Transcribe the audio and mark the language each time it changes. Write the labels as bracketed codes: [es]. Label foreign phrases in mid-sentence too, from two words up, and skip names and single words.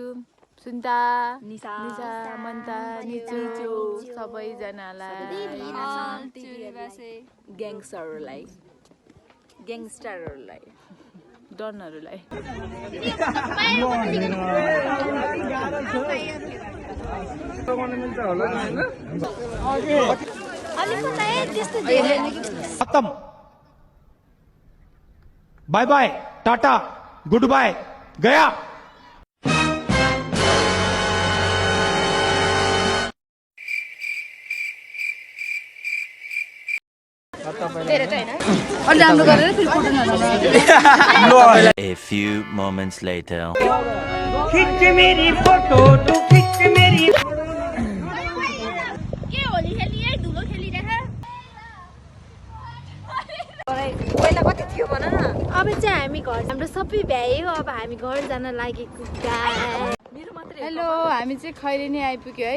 [ne] सुन्ता, निसा, मन्ता, निचु सबैजनालाई, ग्याङ्स्टरहरूलाई, डनहरूलाई। खत्म, [en] Bye bye, tata, good bye, गया। A few moments later. [hi] खिच मेरी फोटो तू खिच मेरी। [ne] के होली खेली है, धुलो खेलिरह। पहिला कति थियो भन न। अब चाहिँ हामी घर, हाम्रो सबै भ्यायो। अब हामी घर जान लागेको। हेलो, हामी चाहिँ खैरेनी आइपुग्यो है।